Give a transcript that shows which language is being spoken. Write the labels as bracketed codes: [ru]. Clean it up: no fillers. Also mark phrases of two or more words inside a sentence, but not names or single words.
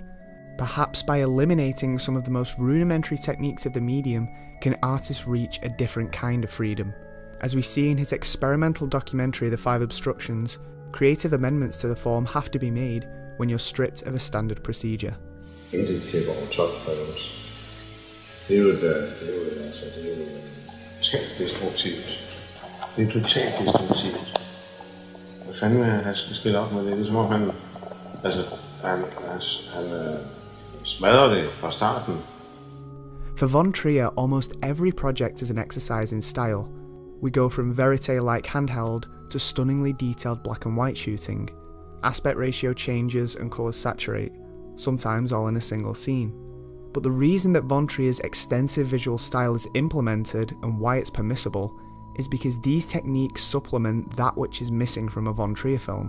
[en] Perhaps by eliminating some of the most rudimentary techniques of the medium, can artists reach a different kind of freedom. As we see in his experimental documentary The Five Obstructions, creative amendments to the form have to be made when you're stripped of a standard procedure. [da] Intet klipper over 12 for os. Det er jo totalt destruktivt. Det er totalt destruktivt. Hvad fanden han skal stille op med det? Det er som om han smadrer det fra starten. [en] For von Trier, almost every project is an exercise in style. We go from verite-like handheld to stunningly detailed black and white shooting. Aspect ratio changes and colours saturate, sometimes all in a single scene. But the reason that von Trier's extensive visual style is implemented and why it's permissible is because these techniques supplement that which is missing from a von Trier film.